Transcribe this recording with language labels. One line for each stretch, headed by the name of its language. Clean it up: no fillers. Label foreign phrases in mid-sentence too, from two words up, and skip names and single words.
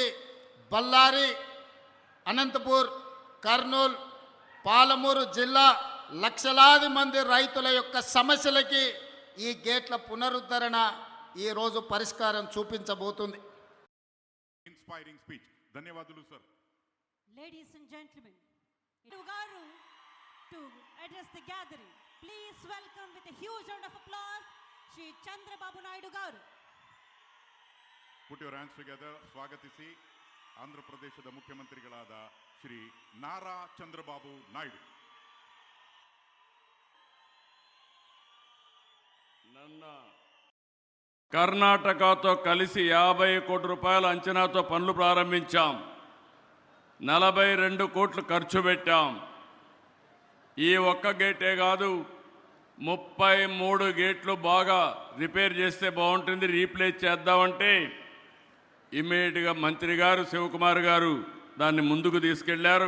Telugu: బళ్ళారి, అనంతపూర్, కర్నూలు, పాలమూరు జిల్లా లక్షలాది మంది రైతుల యొక్క సమస్యలకి ఈ గేట్ల పునరుద్ధరణ ఈరోజు పరిష్కారం చూపించబోతుంది.
English: Inspiring speech.
Telugu: ధన్యవాదాలు సార్.
English: Ladies and gentlemen, Garu to address the gathering. Please welcome with a huge round of applause Shri Chandrababu Naidu Garu. Put your hands together
Kannada: ಸ್ವಾಗತಿಸಿ ಆಂಧ್ರ ಪ್ರದೇಶದ ಮುಖ್ಯಮಂತ್ರಿಗಳಾದ ಶ್ರೀ ನಾರಾ ಚಂದ್ರಬಾಬು ನಾಯ್ಡು.
Telugu: ನನ್ನ కర్ణాటకతో కలిసి 50 కోట్ల రూపాయల అంచనాతో పనులు ప్రారంభించాం. 42 కోట్లు ఖర్చు పెట్టాం. ఈ ఒక్క గేటే కాదు, 33 గేట్లు బాగా రిపేర్ చేస్తే బాగుంటుంది, రీప్లేస్ చేద్దామంటే ఇమ్మీడియట్గా మంత్రి గారు శివకుమార్ గారు దాన్ని ముందుకు తీసుకెళ్లారు.